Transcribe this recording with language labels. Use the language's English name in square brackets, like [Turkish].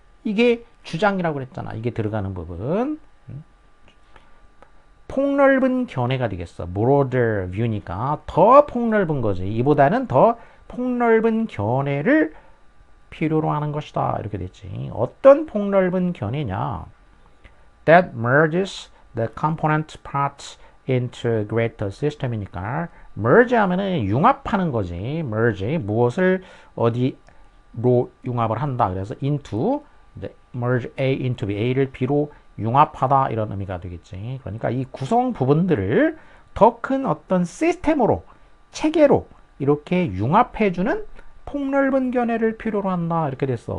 [Korean] 이게 주장이라고 그랬잖아. 이게 들어가는 부분. 폭넓은 견해가 되겠어. broader view 니까 더 폭넓은 거지. 이보다는 더 폭넓은 견해를 필요로 하는 것이다. 이렇게 됐지. 어떤 폭넓은 견해냐? [English] That merges the component parts into greater system이니까 merge 하면은 융합하는 거지. [Korean] merge 무엇을 어디로 융합을 한다. 그래서 into merge A into B, A를 B로 융합하다 이런 의미가 되겠지. 그러니까 이 구성 부분들을 더 큰 어떤 시스템으로 체계로 이렇게 융합해주는 폭넓은 견해를 필요로 한다 이렇게 됐어.